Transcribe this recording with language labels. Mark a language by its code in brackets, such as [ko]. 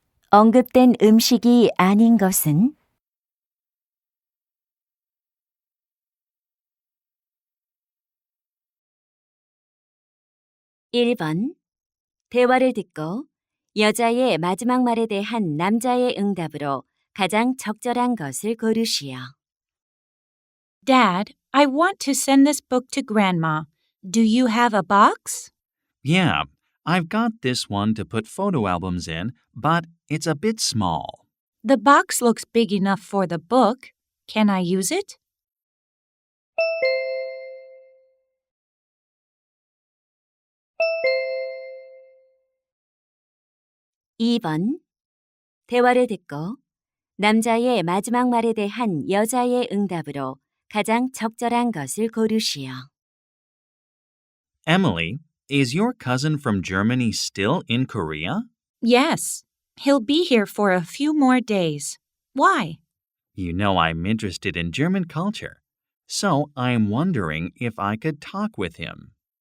[ko] 언급된 음식이 아닌 것은 1번. 대화를 듣고 여자의 마지막 말에 대한 남자의 응답으로 가장 적절한 것을 고르시오. [en] Dad, I want to send this book to Grandma. Do you have a box? Yeah, I've got this one to put photo albums in, but it's a bit small. The box looks big enough for the book. Can I use it? [ko] 2번. 대화를 듣고 남자의 마지막 말에 대한 여자의 응답으로 가장 적절한 것을 고르시오. [en] Emily, is your cousin from Germany still in Korea? Yes. He'll be here for a few more days. Why? You know I'm interested in German culture, so I'm wondering if I could talk with him.